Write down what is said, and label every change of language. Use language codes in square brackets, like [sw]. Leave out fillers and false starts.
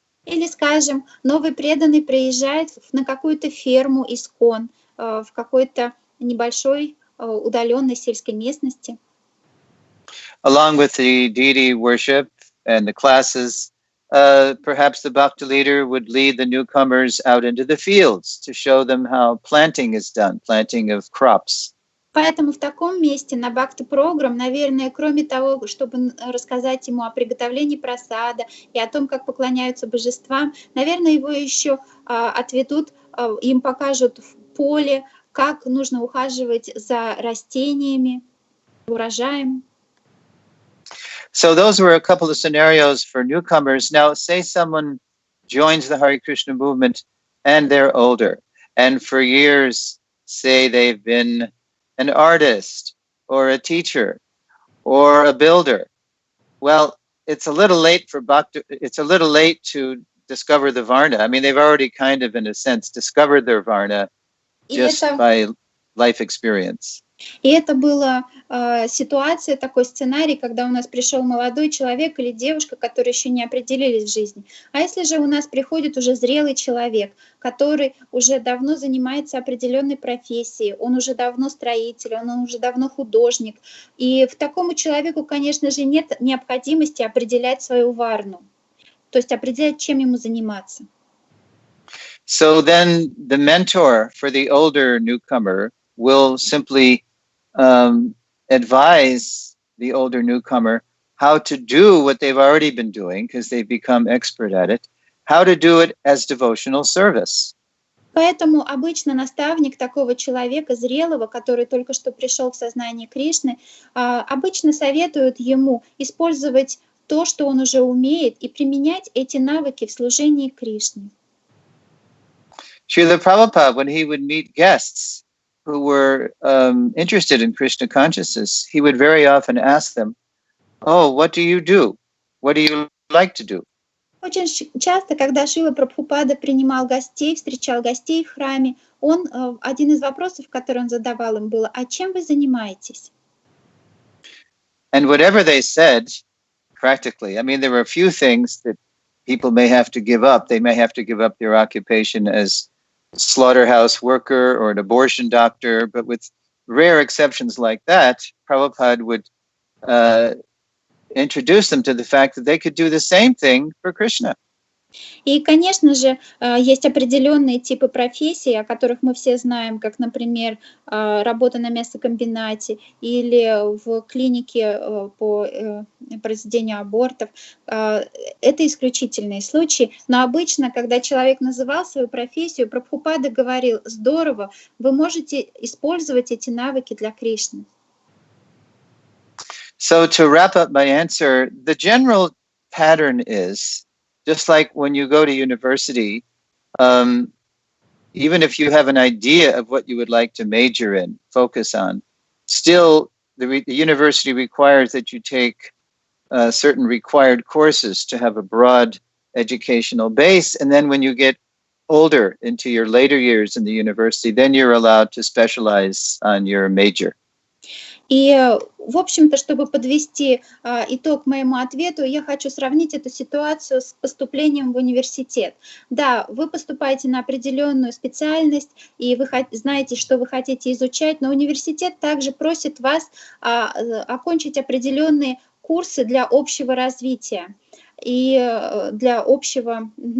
[ru] Или, скажем, новый преданный приезжает на какую-то ферму ИСККОН в какой-то небольшой удаленной сельской местности. [en] Along with the deity worship and the classes, perhaps the bhakti leader would lead the newcomers out into the fields to show them how planting is done, planting of crops. [ru] Поэтому в таком месте на бхакти-программ, наверное, кроме того, чтобы рассказать ему о приготовлении прасада и о том, как поклоняются божествам, наверное, его еще отведут, им покажут в поле, как нужно ухаживать за растениями, урожаем. [en] So those were a couple of scenarios for newcomers. Now, say someone joins the Hare Krishna movement and they're older, and for years, say they've been an artist or a teacher or a builder. Well, it's a little late for bhakti. It's a little late to discover the varna. I mean, they've already kind of, in a sense, discovered their varna just by life experience. [ru] И это была ситуация, такой сценарий, когда у нас пришел молодой человек или девушка, которые еще не определились в жизни. А если же у нас приходит уже зрелый человек, который уже давно занимается определенной профессией, он уже давно строитель, он уже давно художник, и в такому человеку, конечно же, нет необходимости определять свою варну, то есть определять, чем ему заниматься. [en] So then the mentor for the older newcomer will simply advise the older newcomer how to do what they've already been doing, because they've become expert at it, how to do it as devotional service. [ru] Поэтому обычно наставник такого человека, зрелого, который только что пришел в сознание Кришны, обычно советует ему использовать то, что он уже умеет, и применять эти навыки в служении Кришне. [en] Srila Prabhupada, when he would meet guests who were interested in Krishna consciousness, he would very often ask them, "Oh, what do you do? What do you like to do?" [ru] Очень часто, когда Шрила Прабхупада принимал гостей, встречал гостей в храме, один из вопросов, который он задавал им, было: «А чем вы занимаетесь?» [en] And whatever they said, practically, I mean, there were a few things that people may have to give up. They may have to give up their occupation as a slaughterhouse worker or an abortion doctor, but with rare exceptions like that, Prabhupada would introduce them to the fact that they could do the same thing for Krishna. [ru] И, конечно же, есть определенные типы профессий, о которых мы все знаем, как, например, работа на мясокомбинате или в клинике по произведению абортов. Это исключительные случаи, но обычно, когда человек называл свою профессию, Прабхупада говорил: «Здорово, вы можете использовать эти навыки для Кришны». [en] So to wrap up my answer, the general pattern is, just like when you go to university, even if you have an idea of what you would like to major in, focus on, still the university requires that you take certain required courses to have a broad educational base. And then when you get older into your later years in the university, then you're allowed to specialize on your major. [ru] И, в общем-то, чтобы подвести итог моему ответу, я хочу сравнить эту ситуацию с поступлением в университет. Да, вы поступаете на определенную специальность, и вы знаете, что вы хотите изучать, но университет также просит вас окончить определенные курсы для общего развития и для общего...